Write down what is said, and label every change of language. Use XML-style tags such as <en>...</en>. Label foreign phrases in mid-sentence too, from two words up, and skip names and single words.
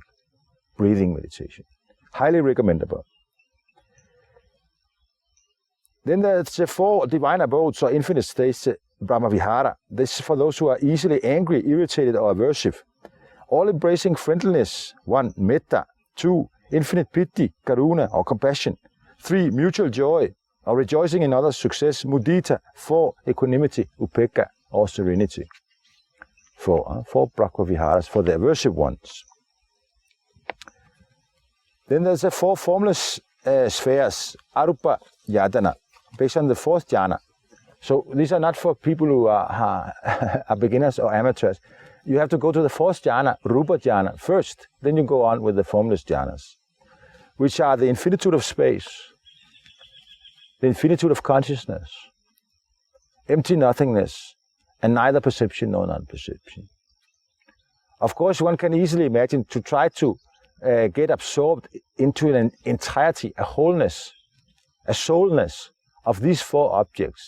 <en>Breathing meditation. Highly recommendable. Then there's the 4 divine abodes or infinite states, Brahma-vihara. This is for those who are easily angry, irritated, or aversive. All-embracing friendliness. 1,</en> <pi>metta. 2,</pi> <en>infinite</en> <pi>piti, karuna,</pi> <en>or compassion. 3, mutual joy, or rejoicing in others' success, mudita. 4, equanimity, upekkha, or serenity. 4 Brahma-viharas for the aversive ones. Then there's the 4 formless spheres,</en> <pi>arupa yadana,</pi> <en>based on the 4th jhana. So these are not for people who are beginners or amateurs. You have to go to the 4th jhana,</en> <pi>rupa jhana,</pi> <en>first. Then you go on with the formless jhanas, which are the infinitude of space, the infinitude of consciousness, empty nothingness, and neither perception nor non-perception. Of course, one can easily imagine to try to get absorbed into an entirety, a wholeness, a soulness of these 4 objects.</en>